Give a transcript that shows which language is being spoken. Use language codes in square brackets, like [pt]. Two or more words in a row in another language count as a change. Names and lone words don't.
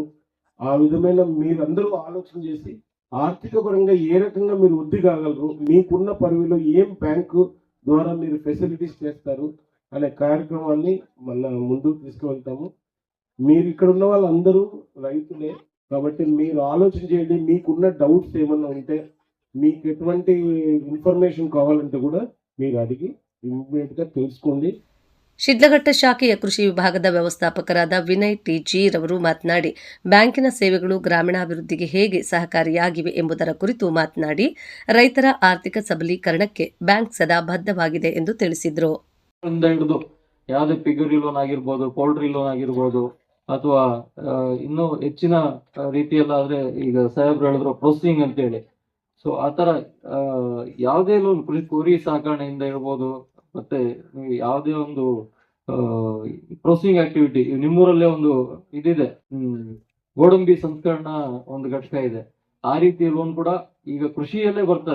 [te] ఆ విధమైన మీరందరూ ఆలోచన చేసి ఆర్థిక పరంగా ఏ రకంగా మీరు వృద్ధి కాగలరు, మీకున్న పరిధిలో ఏం బ్యాంకు ద్వారా మీరు ఫెసిలిటీస్ చేస్తారు అనే కార్యక్రమాన్ని మళ్ళా ముందుకు తీసుకువెళ్తాము. మీరు ఇక్కడ ఉన్న వాళ్ళందరూ రైతులే కాబట్టి మీరు ఆలోచన చేయండి. మీకున్న డౌట్స్ ఏమన్నా ఉంటే, మీకు ఎటువంటి ఇన్ఫర్మేషన్ కావాలంటే కూడా మీరు అడిగి ఇమ్మీడియట్ గా తెలుసుకోండి. [kn] ಶಿಡ್ಲಘಟ್ಟ ಶಾಖೆಯ ಕೃಷಿ ವಿಭಾಗದ ವ್ಯವಸ್ಥಾಪಕರಾದ ವಿನಯ್ ಟಿಜಿ ರವರು ಮಾತನಾಡಿ, ಬ್ಯಾಂಕಿನ ಸೇವೆಗಳು ಗ್ರಾಮೀಣಾಭಿವೃದ್ಧಿಗೆ ಹೇಗೆ ಸಹಕಾರಿಯಾಗಿವೆ ಎಂಬುದರ ಕುರಿತು ಮಾತನಾಡಿ, ರೈತರ ಆರ್ಥಿಕ ಸಬಲೀಕರಣಕ್ಕೆ ಬ್ಯಾಂಕ್ ಸದಾ ಬದ್ಧವಾಗಿದೆ ಎಂದು ತಿಳಿಸಿದರು. ಹಿಡಿದು ಯಾವುದೇ [en] piggery loan [kn] ಆಗಿರ್ಬೋದು, [en] poultry loan [kn] ಆಗಿರ್ಬೋದು, ಅಥವಾ ಇನ್ನೂ ಹೆಚ್ಚಿನ ರೀತಿಯಲ್ಲಾದ್ರೆ ಈಗ ಸಾಹೇಬ್ರು ಹೇಳಿದ್ರು ಪ್ರೊಸೆಸಿಂಗ್ ಅಂತ ಹೇಳಿ, ಸೊ ಆತರ ಯಾವುದೇ ಲೋನ್ ಕುರಿ ಸಾಕಣೆಯಿಂದ ಇರ್ಬೋದು, ಮತ್ತೆ ಯಾವುದೇ ಒಂದು [en] processing activity, [kn] ನಿಮ್ಮೂರಲ್ಲೇ ಒಂದು ಇದಿದೆ, ಗೋಡಂಬಿ ಸಂಸ್ಕರಣಾ ಒಂದು ಘಟಕ ಇದೆ, ಆ ರೀತಿ ಲೋನ್ ಕೂಡ ಈಗ ಕೃಷಿಯಲ್ಲೇ ಬರ್ತದೆ.